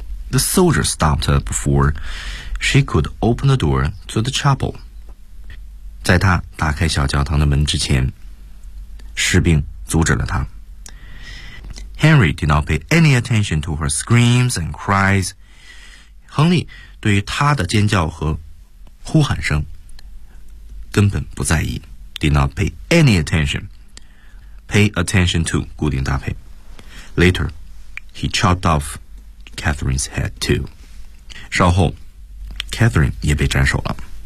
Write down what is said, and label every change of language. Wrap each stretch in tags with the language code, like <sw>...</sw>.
<en>The soldier stopped her before she could open the door to the chapel.</en> <zh>在她打开小教堂的门之前，士兵阻止了她。</zh> <en>Henry did not pay any attention to her screams and cries.</en> <zh>亨利对于她的尖叫和呼喊声根本不在意，</zh> <en>did not pay any attention. Pay attention to</en> <zh>固定搭配。</zh> <en>Later he chopped off Catherine's head too，</en> <zh>稍后 Catherine 也被斩首了。</zh>